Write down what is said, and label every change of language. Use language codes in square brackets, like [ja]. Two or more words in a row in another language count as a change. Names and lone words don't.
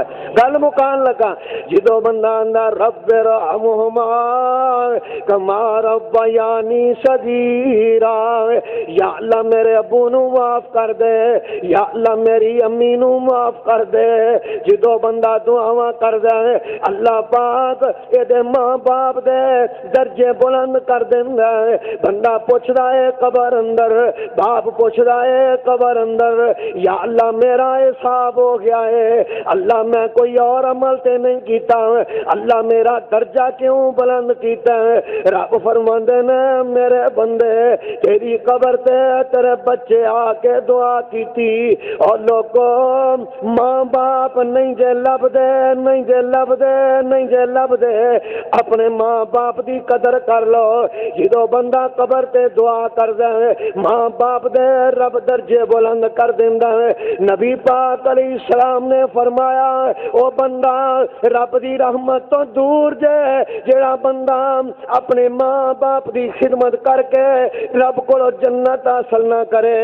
[pa] گل مکان لگا، جدو بندہ آندا [ar] رب ارحمہما کما ربیانی صغیرا، [pa] یا اللہ میرے ابو نو معاف کر دے، یا اللہ میری امی نو معاف کر دے، جدو بندہ دعاواں کردا ہے اللہ پاک اے دے ماں باپ دے درجے بلند کر دیندا ہے۔ بندہ پوچھدا ہے قبر اندر، باپ پوچھدا ہے قبر اندر یا اللہ میرا حساب ہو گیا ہے، اللہ میں کوئی اور عمل تے نہیں کیتا، اللہ میرا درجہ کیوں بلند کیتا ہے؟ رب فرماندے نے میرے بندے تیری قبر تے تیرے بچے آ کے دعا کیتی، اور لوگوں ماں باپ نہیں جے لب دے، نہیں جے لب دے، نہیں جے لب دے، اپنے ماں باپ دی قدر کر لو۔ جدو بندہ قبر تے دعا کردا ہے ماں باپ دے رب درجے بلند کر دیندا ہے۔ نبی پاک [ar] علیہ السلام [pa] نے فرمایا او بندہ رب دی رحمت تو دور جے جڑا بندہ اپنے ماں باپ دی خدمت کر کے رب کو جنت حاصل نہ کرے۔